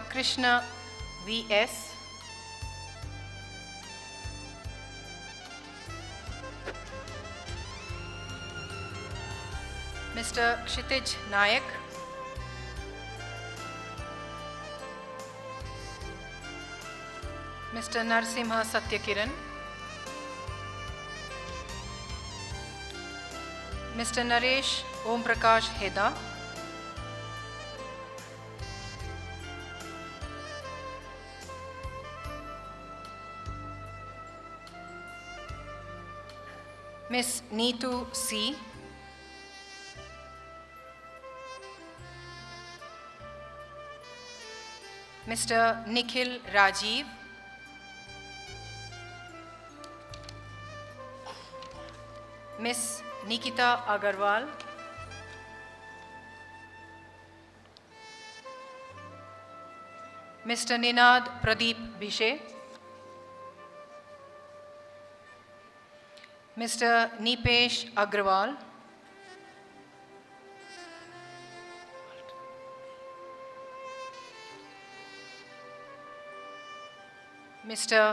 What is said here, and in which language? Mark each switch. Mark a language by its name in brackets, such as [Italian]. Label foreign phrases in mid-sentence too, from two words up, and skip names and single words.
[English] Krishna V.S., Mr. Kshitij Nayak, Mr. Narsimha Satyakiran, Mr. Naresh Om Prakash Heda, Ms. Neetu C, Mr. Nikhil Rajiv, Ms. Nikita Agarwal, Mr. Ninad Pradeep Bishe, Mr. Nipesh Agrawal, Mr.